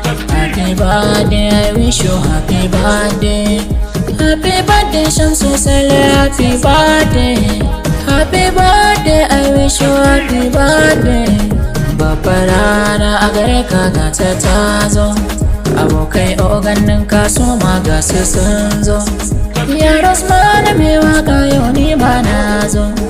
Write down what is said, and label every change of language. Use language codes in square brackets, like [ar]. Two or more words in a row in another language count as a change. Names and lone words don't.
[en] Happy birthday, I wish you happy birthday. Happy birthday, Shamsu Sale, happy birthday. Happy birthday, I wish you happy birthday. [ha] Babbar rana a gare ka ga ta ta zo. Abokai ogannin ka su ma ga su sun zo. Ya Rasmana mai waka yau ni ba na zo.